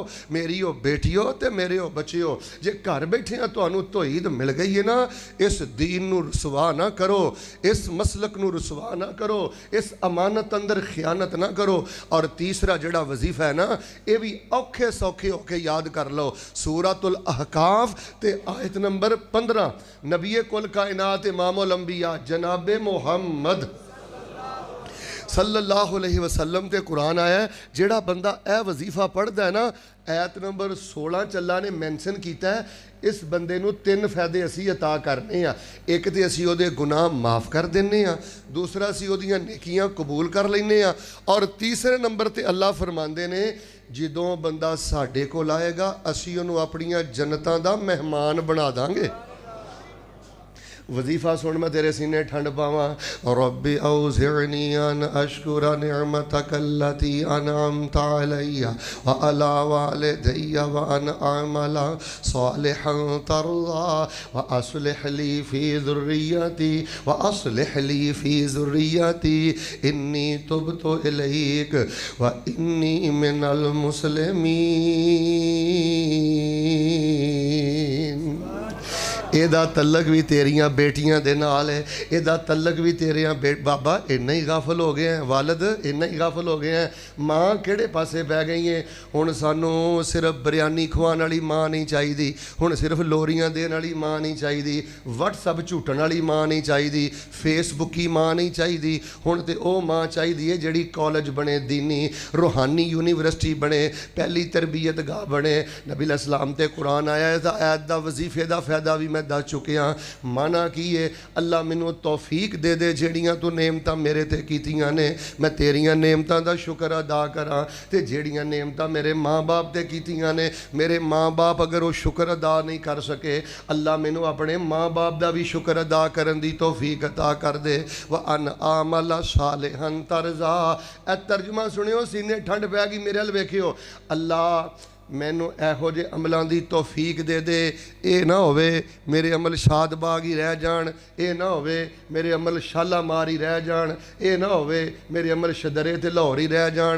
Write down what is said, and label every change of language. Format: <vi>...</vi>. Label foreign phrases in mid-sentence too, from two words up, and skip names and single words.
<pa>میری بیٹیو تے میرے بچیو، جے گھر بیٹھے تہانوں توحید مل گئی ہے نا، اس دین نوں رسوا نہ کرو، اس مسلک نوں رسوا نہ کرو، اس امانت اندر خیانت نہ کرو. اور تیسرا جہڑا وظیفہ ہے نا، یہ بھی اوکھے سوکھے ہو کے یاد کر لو. سورۃ الاحقاف تے آیت نمبر 15، نبی کل کائنات امام الانبیاء جناب محمد صلی اللہ علیہ وسلم تے قرآن آیا ہے. جہڑا بندہ یہ وظیفہ پڑھتا ہے نا، آیت نمبر 16 اللہ نے مینشن کیا ہے، اس بندے نوں 3 فائدے اسی عطا کرنے آں. ایک تو اسی اوہدے گناہ معاف کر دینے آں، دوسرا اسی اوہدیاں نیکیاں قبول کر لینے آں، اور تیسرے نمبر تے اللہ فرماندے نے جدوں بندہ ساڈے کول آئے گا اسی اوہنوں اپنیاں جنتاں دا مہمان بنا دانگے. وظیفہ سن میں تیرے سینے ٹھنڈ پاواں.</pa> <ar>ربي أوزعني أن أشكر نعمتك التي أنعمت علي وعلى والدي وأن أعمل صالحا ترضاه وأصلح لي في ذريتي إني تبت إليك وإني من المسلمين.</ar> <pa>ایہدا تلک بھی تیریاں بیٹیاں دے نال ہے، ایہدا تلک بھی تیریاں بابا انا ہی غافل ہو گئے ہیں، والد انا ہی غافل ہو گئے ہیں، ماں کہڑے پاسے بہہ گئی ہے. ہن سانوں صرف بریانی کھوانے والی ماں نہیں چاہیے، ہن صرف لوریاں دینے والی ماں نہیں چاہیے، واٹس ایپ جھوٹن والی ماں نہیں چاہیے، فیس بکی ماں نہیں چاہیے. ہن تے اوہ ماں چاہیے جہڑی کالج بنے، دینی روحانی یونیورسٹی بنے، پہلی تربیت گاہ بنے. نبی اسلام تے قرآن آیا ہے، ایت دا وظیفے دا فائدہ بھی میں دس چکیا. معنی کی ہے، اللہ مینوں توفیق دے دے جہڑیاں توں نعمتاں میرے تے کیتیاں نے، میں تیریاں نعمتاں دا شکر ادا کراں، تے جہڑیاں نعمتاں میرے ماں باپ تے کیتیاں نے، میرے ماں باپ اگر او شکر ادا نہیں کر سکے، اللہ مینوں اپنے ماں باپ دا بھی شکر ادا کرن دی توفیق عطا کر دے.</pa> <ar>وأن أعمل صالحا ترضاه.</ar> <pa>اے ترجمہ سنیو، سینے ٹھنڈ پے گئی، میرے ال ویکھیو. اللہ مینوں ایہو جے عملوں کی توفیق دے دے، یہ نہ ہووے میرے عمل شادباغ ہی رہ جان، یہ نہ ہووے میرے عمل شالامار ہی رہ جان، یہ نہ ہووے میرے عمل شدرے تے لاہور ہی رہ جان.</pa>